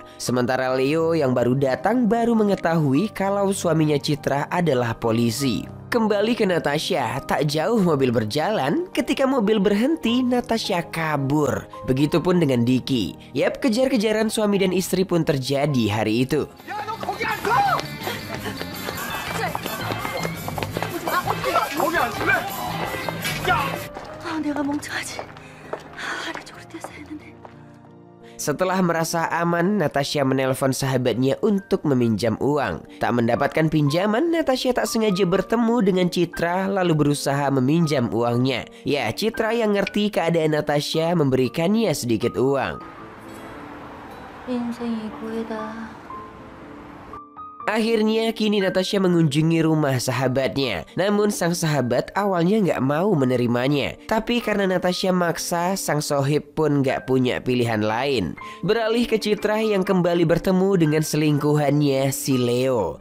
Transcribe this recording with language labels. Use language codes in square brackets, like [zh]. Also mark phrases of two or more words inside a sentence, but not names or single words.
[id] Sementara Leo yang baru datang baru mengetahui kalau suaminya Citra adalah polisi. Kembali ke Natasha, tak jauh mobil berjalan, ketika mobil berhenti, Natasha kabur. Begitupun dengan Diki. Yap, kejar-kejaran suami dan istri pun terjadi hari itu. [ko] 내가 멍청하지. 아래쪽으로 뛰었어야 했는데. [id] Setelah merasa aman, Natasha menelpon sahabatnya untuk meminjam uang. Tak mendapatkan pinjaman, Natasha tak sengaja bertemu dengan Citra lalu berusaha meminjam uangnya. Ya, Citra yang ngerti keadaan Natasha memberikannya sedikit uang. [ko] 인생이 고이다. [id] Akhirnya kini Natasha mengunjungi rumah sahabatnya. Namun sang sahabat awalnya nggak mau menerimanya. Tapi karena Natasha maksa, sang sohib pun nggak punya pilihan lain. Beralih ke Citra yang kembali bertemu dengan selingkuhannya si Leo.